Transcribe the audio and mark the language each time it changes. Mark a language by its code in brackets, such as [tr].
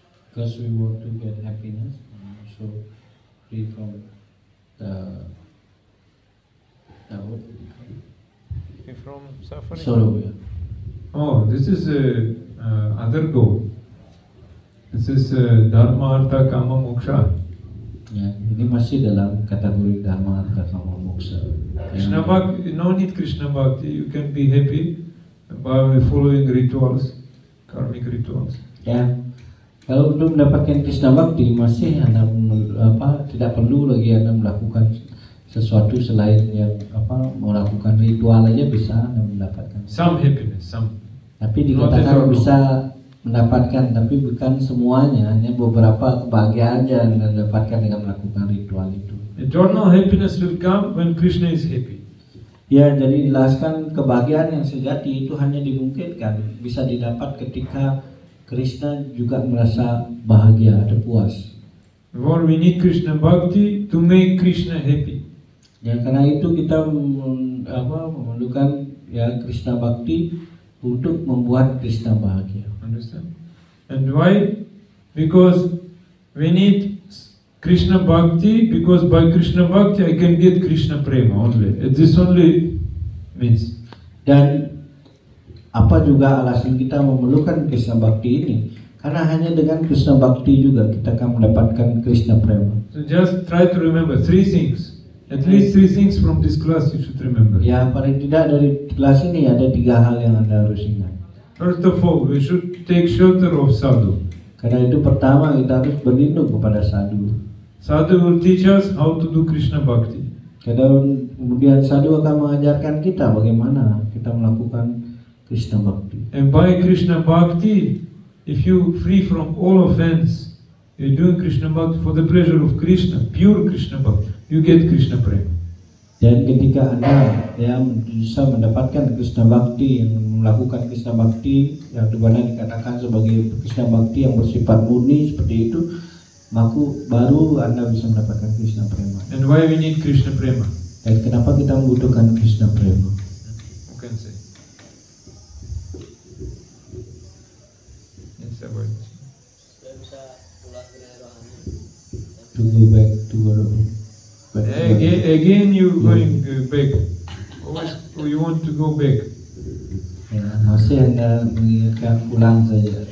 [en] Because we want to get happiness, so free from the From suffering. sorrow. Ya. Oh, this is other goal. This is Dharma, Artha, Kama, Moksha. [id] Ya, ini masih dalam kategori dharma artha kama moksha. [en] Krishna Bhakti, no need Krishna Bhakti. You can be happy by following rituals, karmic rituals. [id] Ya, kalau untuk mendapatkan Krishna Bhakti masih Anda tidak perlu lagi Anda melakukan sesuatu selain yang melakukan ritual aja bisa Anda mendapatkan. [en] Some happiness, some. [id] Tapi [en] Not at [id] dikatakan [en] all. [id] bisa mendapatkan, tapi bukan semuanya, hanya beberapa kebahagiaan yang Anda dapatkan dengan melakukan ritual itu. [en] Eternal happiness will come when Krishna is happy. [id] Ya, jadi jelaskan kebahagiaan yang sejati itu hanya dimungkinkan bisa didapat ketika Krishna juga merasa bahagia atau puas. [en] Therefore, we need Krishna Bhakti to make Krishna happy. [id] Ya, karena itu kita memerlukan ya Krishna Bhakti untuk membuat Krishna bahagia. [en] Understand? And why? Because we need Krishna Bhakti, because by Krishna Bhakti I can get Krishna Prema only. This only means. [id] Dan apa juga alasan kita memerlukan Krishna Bhakti ini? Karena hanya dengan Krishna Bhakti juga kita akan mendapatkan Krishna Prema. [en] So just try to remember three things. At least three things from this class you should remember. [id] Ya, paling tidak dari kelas ini ada 3 hal yang Anda harus ingat. [en] First of all, we should take shelter of sadhu. [id] Karena itu pertama kita harus berlindung kepada sadhu. [en] Sadhu will teach us how to do Krishna Bhakti. [id] Kemudian sadhu akan mengajarkan kita bagaimana kita melakukan Krishna Bhakti. [en] And by Krishna Bhakti, if you free from all offense, you're doing Krishna Bhakti for the pleasure of Krishna, pure Krishna Bhakti, you get Krishna Prema. [id] Dan ketika Anda bisa mendapatkan Krishna Bhakti, yang melakukan Krishna Bhakti yang dimana dikatakan sebagai Krishna Bhakti yang bersifat murni seperti itu, maka baru Anda bisa mendapatkan Krishna Prema. [en] And why we need Krishna Prema? [id] Dan kenapa kita membutuhkan Krishna Prema? [en] Who can say? Yes, about it. [id] Supaya bisa pulang ke dunia rohani. [en] To go back to our Again you going back. Always you want to go back. [id] Ya, masih Anda mengingatkan pulang saja.